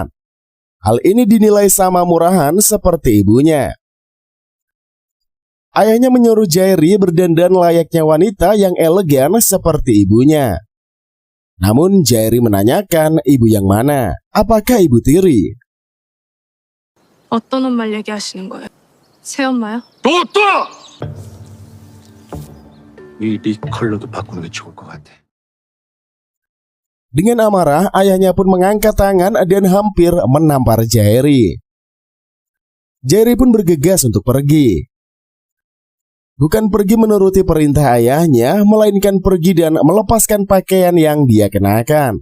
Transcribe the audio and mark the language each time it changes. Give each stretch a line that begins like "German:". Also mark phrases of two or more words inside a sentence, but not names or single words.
Indonesian: Hal ini dinilai sama murahan seperti ibunya. Ayahnya menyuruh Jae-ri berdandan layaknya wanita yang elegan seperti ibunya. Namun Jae-ri menanyakan ibu yang mana? Apakah ibu tiri?
Korean: 어떤 엄마를 얘기하시는 거예요? 새엄마요? 또! 이 립 컬러도 바꾸는 게 좋을 것 같아.
Indonesian: Dengan amarah, ayahnya pun mengangkat tangan dan hampir menampar Jae-ri. Jae-ri pun bergegas untuk pergi. Bukan pergi menuruti perintah ayahnya, melainkan pergi dan melepaskan pakaian yang dia kenakan.